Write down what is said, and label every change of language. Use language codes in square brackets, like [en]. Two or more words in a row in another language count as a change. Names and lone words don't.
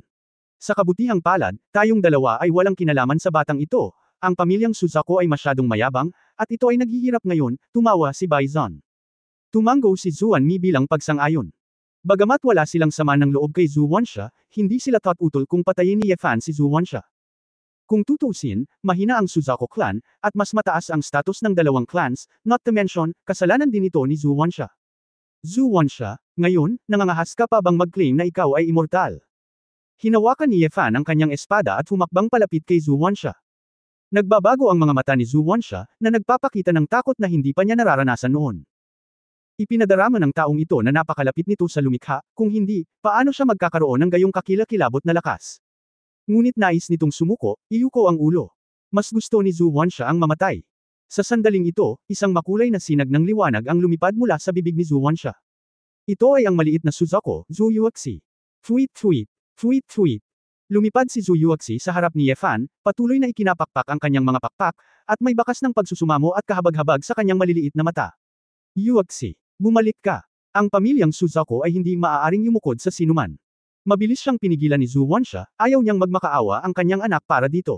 [tl] Sa kabutihang palad, tayong dalawa ay walang kinalaman sa batang ito, ang pamilyang Suzaku ay masyadong mayabang, at ito ay naghihirap ngayon, tumawa si Bison. Tumango si Xuanmi bilang pagsang-ayon. Bagamat wala silang sama ng loob kay Zhu Wanxia, hindi sila utol kung patayin ni Ye Fan si Zhu Wanxia. Kung tutuusin, mahina ang Suzaku clan, at mas mataas ang status ng dalawang clans, [en] not to mention, [tl] kasalanan din ito ni Zhu Wanxia. Zhu Wanxia, ngayon, nangangahas ka pa bang mag-claim na ikaw ay immortal? Hinawakan ni Ye Fan ang kanyang espada at humakbang palapit kay Zhu Wanxia. Nagbabago ang mga mata ni Zhu Wanxia, na nagpapakita ng takot na hindi pa niya nararanasan noon. Ipinadarama ng taong ito na napakalapit nito sa lumikha, kung hindi, paano siya magkakaroon ng gayong kakilakilabot na lakas? Ngunit nais nitong sumuko, iyuko ang ulo. Mas gusto ni Zhu Wanxia ang mamatay. Sa sandaling ito, isang makulay na sinag ng liwanag ang lumipad mula sa bibig ni Zhu Wanxia. Ito ay ang maliit na Suzaku, Zhu Yuexi. Fuit fuit, fuit fuit. Lumipad si Zhu Yuexi sa harap ni Ye Fan, patuloy na ikinapakpak ang kanyang mga pakpak, at may bakas ng pagsusumamo at kahabag-habag sa kanyang maliliit na mata. Yuexi, bumalik ka. Ang pamilyang Suzaku ay hindi maaaring yumukod sa sinuman. Mabilis siyang pinigilan ni Zhu Wanxia, ayaw niyang magmakaawa ang kanyang anak para dito.